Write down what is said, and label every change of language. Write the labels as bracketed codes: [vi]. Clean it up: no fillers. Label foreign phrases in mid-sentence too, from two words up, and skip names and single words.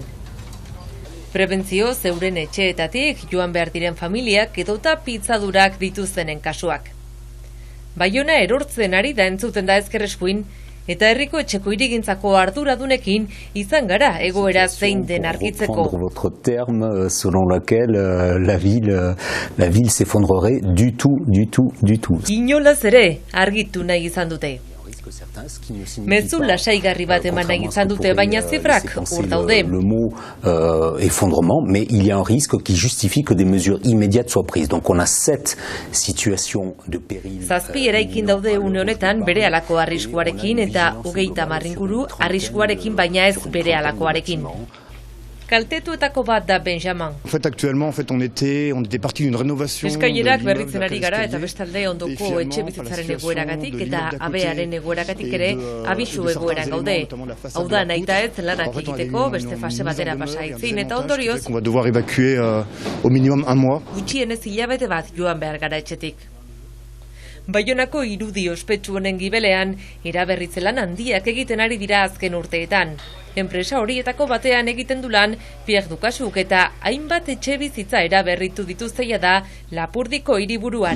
[eu] Prebentzio zeuren etxeetatik joan behar diren familiak edota pitzadurak dituztenen kasuak. Baiona erortzen ari da entzuten da ezkerreskuin, eta herriko etxeko hirigintzako arduradunekin izan gara egoera zein den argitzeko. [fr] Votre terme selon lequel la ville s'effondrerait du tout. [eu] Inolaz ere argitu nahi izan dute. Mezu lasaigarri bat eman nahi izan dute, baina zifrak hor daude. [fr] Le mot effondrement, mais il y a un risque qui justifie que des mesures immédiates soient prises. Donc on a 7 situations de péril. [eu] Zazpi eraikin daude une honetan berehalako arriskuarekin eta 30 inguru arriskuarekin, baina ez berehalakoarekin. Kaltetuetako bat da Benjamin. [fr] Actuellement, on était parti d'une rénovation. [eu] Eskailerak berritzen ari gara eta bestalde ondoko etxe bizitzaren egoeragatik eta abearen egoeragatik ere abisu egoeran gaude. Hau da, nahita ez lanak egiteko beste fase batera pasa aitzin eta ondorioz [fr] on va devoir évacuer au minimum un mois. [eu] Gutxienez hilabete bat joan behar gara etxetik. Baionako irudi ospetsu honen gibelean eraberritze lan handiak egiten ari dira azken urteetan. Enpresa horietako batean egiten du lan Pierre Dukasuk eta hainbat etxe bizitza eraberritu dituzteia da Lapurdiko hiriburuan.